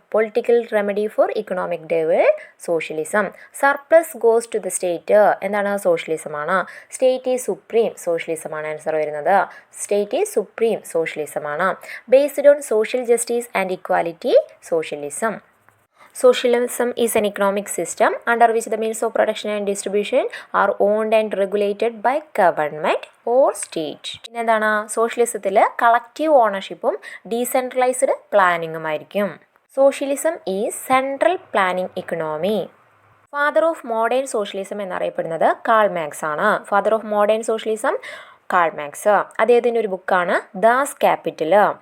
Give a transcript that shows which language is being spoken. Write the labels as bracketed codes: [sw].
[en] Political remedy for economic devil, socialism. Surplus goes to the state. [ml] എന്താണ്? സോഷ്യലിസമാണ്. [en] state is supreme, [ml] സോഷ്യലിസമാണ് answer വരുന്നത്. [en] State is supreme, സോഷ്യലിസമാണ്. Based on social justice and equality, socialism. Socialism is an economic system under which the means of production and distribution are owned and regulated by government or state. [ml] പിന്നെ എന്താണ്? സോഷ്യലിസത്തിൽ collective ഓണർഷിപ്പും decentralised പ്ലാനിങ്ങും ആയിരിക്കും. [en] Socialism is central planning economy. Father of modern socialism [ml] എന്നറിയപ്പെടുന്നത് [en] Karl Marx ആണ്. Father of modern socialism Karl Marx. [ml] അദ്ദേഹത്തിൻ്റെ ഒരു ബുക്കാണ് [en] Das Kapital.